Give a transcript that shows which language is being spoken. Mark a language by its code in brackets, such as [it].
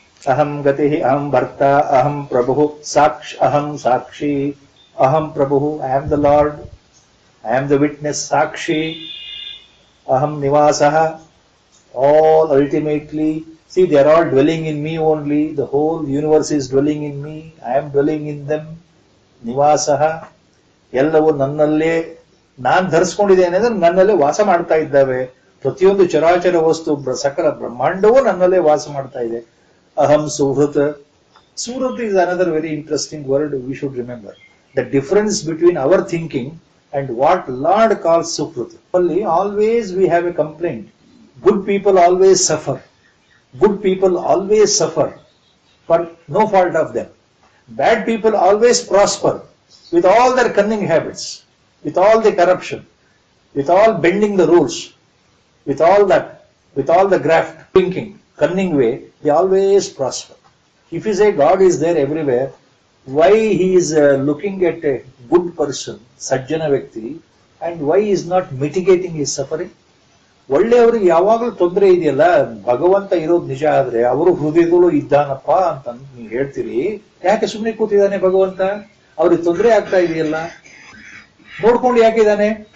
[sa] Aham Gatihi, Aham Bharta, Aham Prabhu, Aham Sakshi, Aham Prabhu, [en] I am the Lord, I am the witness, [sa] Sakshi, Aham Nivasaha. [en] All ultimately, see, they are all dwelling in me only. The whole universe is dwelling in me. I am dwelling in them. Nivasaha. [kn] ಎಲ್ಲವೂ ನನ್ನಲ್ಲೇ ನಾನು ಧರಿಸ್ಕೊಂಡಿದ್ದೇನೆ ಅಂದ್ರೆ ನನ್ನಲ್ಲೇ ವಾಸ ಮಾಡ್ತಾ ಇದ್ದಾವೆ. ಪ್ರತಿಯೊಂದು ಚರಾಚರ ವಸ್ತು, ಸಕಲ ಬ್ರಹ್ಮಾಂಡವೂ ನನ್ನಲ್ಲೇ ವಾಸ ಮಾಡ್ತಾ ಇದೆ. [sa] ಅಹಂ ಸುಹೃತ್. [en] Suhrit is another very interesting word we should remember. The difference between our thinking and what Lord calls Suhrit. Always we have a complaint. Good people always suffer. Good people always suffer for no fault of them. Bad people always prosper with all their cunning habits, with all the corruption, with all bending the rules, with all the graft, thinking, cunning way, they always prosper. If you say God is there everywhere, why he is looking at a good person, Sajjana Vyakti, and why he is not mitigating his suffering? [kn] ಒಳ್ಳೆಯವರಿಗೆ ಯಾವಾಗಲೂ ತೊಂದರೆ ಇದೆಯಲ್ಲ, ಭಗವಂತ ಇರೋದು ನಿಜ ಆದ್ರೆ ಅವರು ಹೃದಯದಲ್ಲೂ ಇದ್ದಾನಪ್ಪ ಅಂತ ನೀವು ಹೇಳ್ತೀರಿ. ಯಾಕೆ ಸುಮ್ಮನೆ ಕೂತಿದ್ದಾನೆ ಭಗವಂತ? ಅವ್ರಿಗೆ ತೊಂದರೆ ಆಗ್ತಾ ಇದೆಯಲ್ಲ, ನೋಡ್ಕೊಂಡು ಯಾಕಿದ್ದಾನೆ?